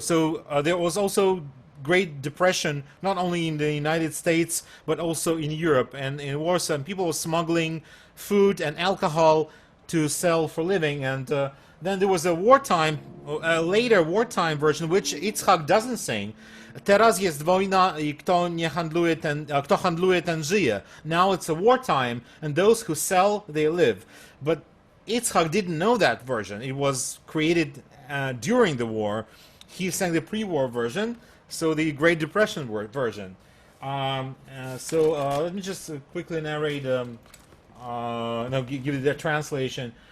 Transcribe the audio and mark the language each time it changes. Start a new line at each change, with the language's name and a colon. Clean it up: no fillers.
English: So there was also Great Depression, not only in the United States, but also in Europe and in Warsaw. And people were smuggling food and alcohol to sell for living. And then there was a later wartime version, which Itzhak doesn't sing.
Polish: Teraz jest wojna I kto nie handluje kto handluje ten żyje.
English: Now it's a wartime, and those who sell, they live. But Itzhak didn't know that version. It was created during the war. He sang the pre-war version, so the Great Depression version. Let me just quickly narrate. Give you the translation.